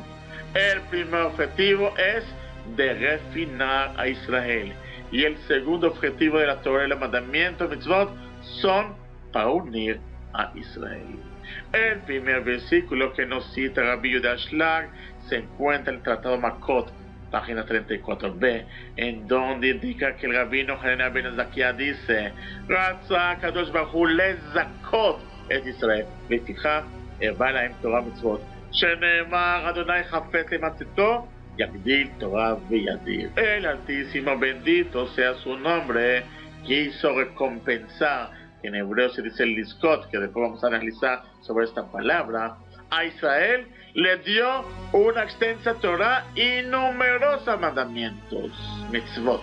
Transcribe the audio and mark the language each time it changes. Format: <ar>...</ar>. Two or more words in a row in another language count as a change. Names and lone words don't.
<es>El primer objetivo es de refinar a Israel, y el segundo objetivo de la Torah y el mandamiento mitzvot son para unir a Israel. El primer versículo que nos cita Rabbi Yehuda Shlag se encuentra en el Tratado Makot, página 34b, en donde indica que el rabino Hanania ben Zakia dice:</es> <he>רצה הקדוש ברוך הוא לזכות את ישראל לפיכך הרבה להם תורה ומצוות שנאמר ה' חפץ למען צדקו יגדיל תורה ויאדיר.</he> <es>El Altísimo, bendito sea su nombre, quiso recompensar, en hebreo se dice el liskot, que después vamos a analizar sobre esta palabra, a Israel le dio una extensa Torah y numerosos mandamientos, mitzvot.</es>